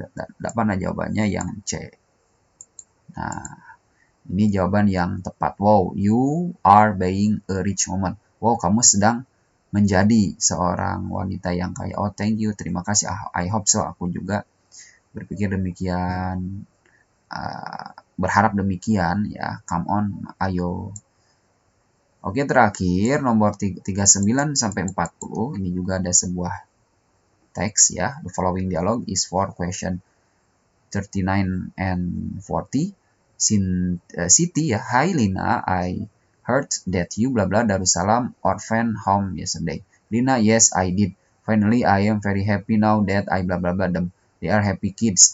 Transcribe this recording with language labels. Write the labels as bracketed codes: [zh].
[id] 8 jawabannya yang C. Nah, ini jawaban yang tepat. [en] Wow, you are being a rich woman. [id] Wow, kamu sedang menjadi seorang wanita yang kaya. [en] Oh, thank you, [id] terima kasih. [en] I hope so. [id] Aku juga berpikir demikian, berharap demikian ya. [en] Come on, [id] ayo. Oke, terakhir nomor 39 sampai 40. Ini juga ada sebuah teks ya. [en] The following dialogue is for question 39 and 40. Siti ya, hi Lina, I heard that you blah blah Darussalam orphan home yesterday. Lina, yes I did. Finally I am very happy now that I blah blah blah them. They are happy kids.